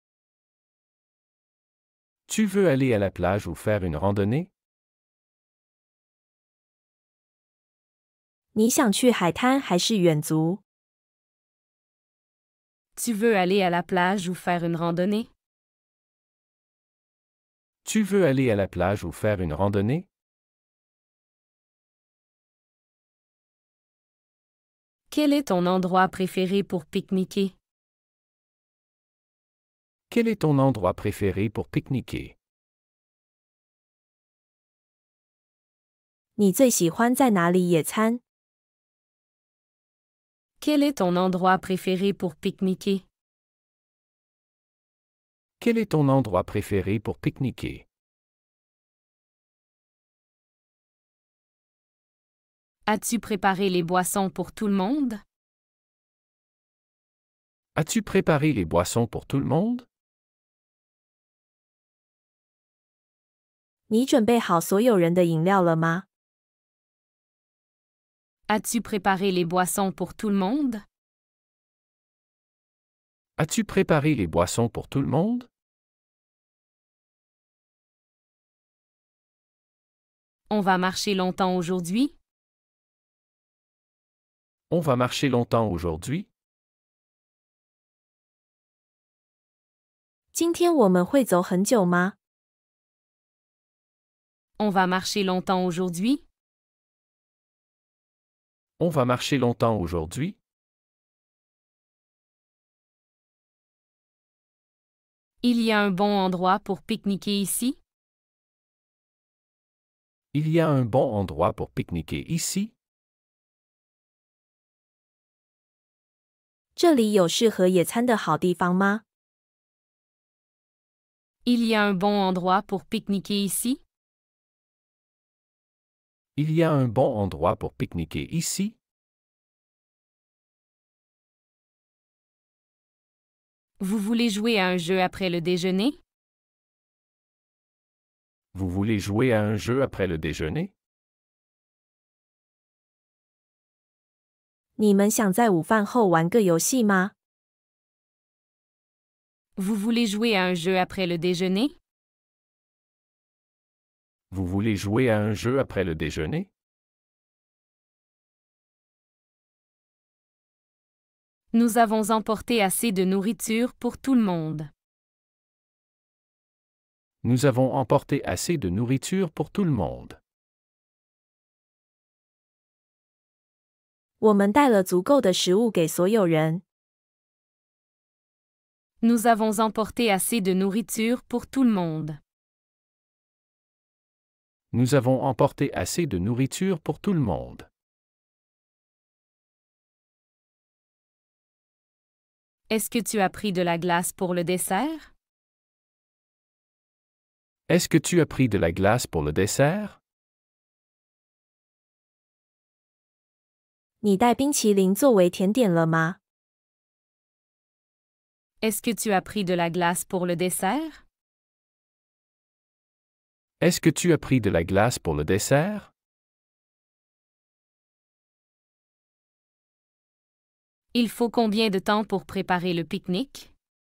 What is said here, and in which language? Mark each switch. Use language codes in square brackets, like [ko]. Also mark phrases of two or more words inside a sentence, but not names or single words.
[fr] Tu veux aller à la plage ou faire une randonnée? [zh] 你想去海滩还是远足？ [fr] Tu veux aller à la plage ou faire une randonnée? Tu veux aller à la plage ou faire une randonnée? Quel est ton endroit préféré pour pique-niquer? Quel est ton endroit préféré pour pique-niquer? [zh] 你最喜欢在哪里野餐？ [fr] Quel est ton endroit préféré pour pique-niquer? Quel est ton endroit préféré pour pique-niquer? As-tu préparé les boissons pour tout le monde? As-tu préparé les boissons pour tout le monde? [zh] 你准备好所有人的饮料了吗？ [fr] As-tu préparé les boissons pour tout le monde? As-tu préparé les boissons pour tout le monde? On va marcher longtemps aujourd'hui? On va marcher longtemps aujourd'hui? [zh] 今天我们会走很久吗？ [fr] On va marcher longtemps aujourd'hui? On va marcher longtemps aujourd'hui? Il y a un bon endroit pour pique-niquer ici? Il y a un bon endroit pour pique-niquer ici? [zh] 这里有适合野餐的好地方吗？ [fr] Il y a un bon endroit pour pique-niquer ici? Il y a un bon endroit pour pique-niquer ici? Vous voulez jouer à un jeu après le déjeuner? Vous voulez jouer à un jeu après le déjeuner? [zh] 你们想在午饭后玩个游戏吗？ [fr] Vous voulez jouer à un jeu après le déjeuner? Vous voulez jouer à un jeu après le déjeuner? Nous avons emporté assez de nourriture pour tout le monde. Nous avons emporté assez de nourriture pour tout le monde. [zh] 我们带了足够的食物给所有人。 [fr] Nous avons emporté assez de nourriture pour tout le monde. Nous avons emporté assez de nourriture pour tout le monde. Est-ce que tu as pris de la glace pour le dessert? Est-ce que tu as pris de la glace pour le dessert? [zh] 你带冰淇淋作为甜点了吗？ [fr] Est-ce que tu as pris de la glace pour le dessert? Est-ce que tu as pris de la glace pour le dessert? Il faut combien de temps pour préparer le pique-nique?